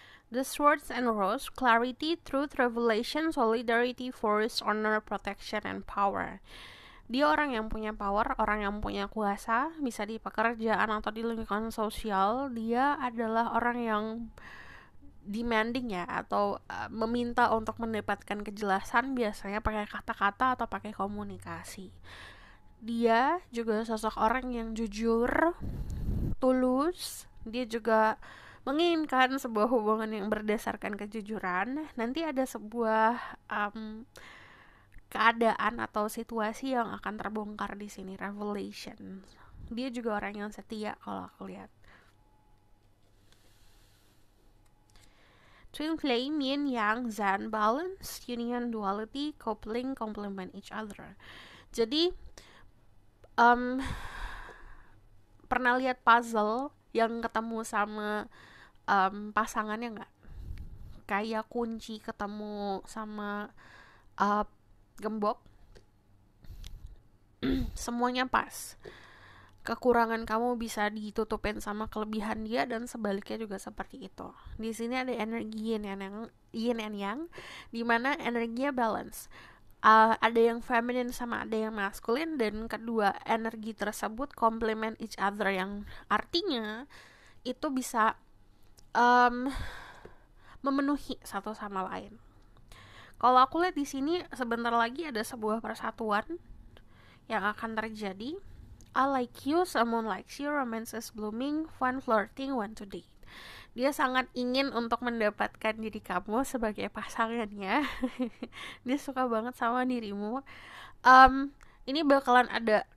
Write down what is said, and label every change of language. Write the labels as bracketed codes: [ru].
[en] The Swords and Rose, clarity, truth, revelation, solidarity, force, honor, protection, and power. [id] Dia orang yang punya power, orang yang punya kuasa, bisa di pekerjaan atau di lingkungan sosial. Dia adalah orang yang demanding ya, atau meminta untuk mendapatkan kejelasan, biasanya pakai kata-kata atau pakai komunikasi. Dia juga sosok orang yang jujur, tulus. Dia juga menginginkan sebuah hubungan yang berdasarkan kejujuran. Nanti ada sebuah keadaan atau situasi yang akan terbongkar di sini, revelation. Dia juga orang yang setia kalau aku lihat. [en] Twin flame, yin yang, zen, balance, union, duality, coupling, complement each other. [id] Jadi pernah lihat puzzle yang ketemu sama pasangannya nggak? Kayak kunci ketemu sama gembok, semuanya pas. Kekurangan kamu bisa ditutupin sama kelebihan dia, dan sebaliknya juga seperti itu. Di sini ada energi yin and yang, di mana energinya balance. Ada yang feminine sama ada yang maskulin, dan kedua energi tersebut [en] complement each other, [id] yang artinya itu bisa memenuhi satu sama lain. Kalau aku lihat di sini, sebentar lagi ada sebuah persatuan yang akan terjadi. [en] I like you, someone likes you, romance is blooming, fun flirting, want to date. [id] Dia sangat ingin untuk mendapatkan diri kamu sebagai pasangannya. Dia suka banget sama dirimu. Ini bakalan ada